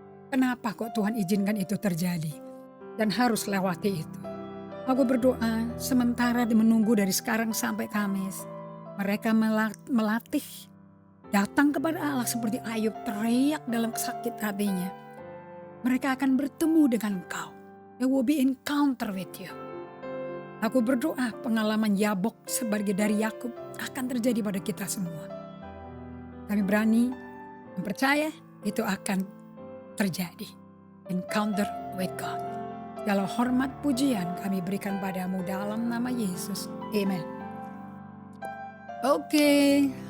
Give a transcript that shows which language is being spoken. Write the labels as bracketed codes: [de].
[id] Kenapa kok Tuhan izinkan itu terjadi? Dan harus lewati itu. Aku berdoa sementara menunggu dari sekarang sampai Kamis. Mereka melatih datang kepada Allah seperti Ayub teriak dalam sakit hatinya. Mereka akan bertemu dengan Engkau. [en] There will be encounter with you. [id] Aku berdoa pengalaman Yabok sebagai dari Yakub akan terjadi pada kita semua. Kami berani mempercaya itu akan terjadi. [en] Encounter with God. [id] Segala hormat pujian kami berikan padamu dalam nama Yesus. Amen. Oke.